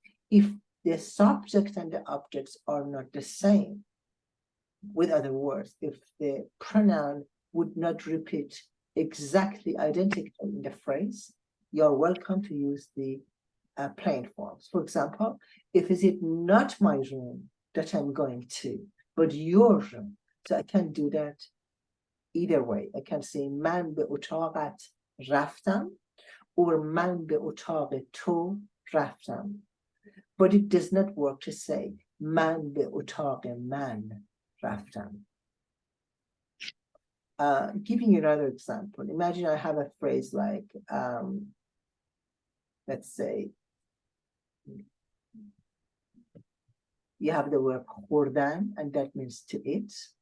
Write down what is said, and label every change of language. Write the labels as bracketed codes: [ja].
[en] If the subject and the objects are not the same, with other words, if the pronoun would not repeat exactly identical in the phrase, you're welcome to use the plain forms. For example, if is it not my room that I'm going to, but your room. So I can do that either way. I can say [fa] من به اتاقت رفتم or من به اتاق تو رفتم. [en] But it does not work to say [fa] من به اتاق من رفتم. [en] Giving you another example, imagine I have a phrase like, let's say, you have the word خوردن, and that means to eat.